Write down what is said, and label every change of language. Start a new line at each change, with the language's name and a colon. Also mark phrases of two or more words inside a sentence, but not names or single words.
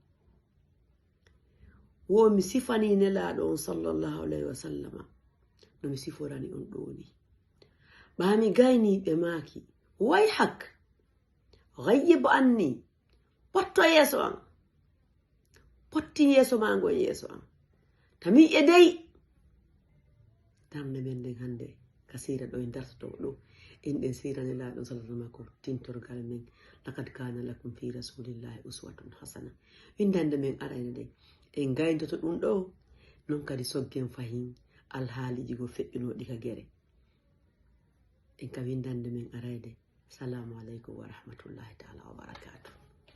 Fula: wo mi sifani nelaɗo on
Arabic: صلى الله عليه وسلم
Fula: no mi siforani on ɗoni ɓami gayniɓe maki way hak gayyib anni potto yeeso an potti yeeso ma ngon yeeso an tami e dey tamne men nden hande ka sira ɗo en dartoto ɗo en ɗen sira nelaɗo sallallahu ko tintorgal men
Arabic: لقد كان لكم في رسول الله أسوة حسنة
Fula: windande men arayne nde en gayndoto ɗum ɗo non kadi soggen fahim alhaaliji go feƴƴunoɗi ka gere en ka windande men arayde.
Arabic: السلام عليكم ورحمة الله تعالى وبركاته.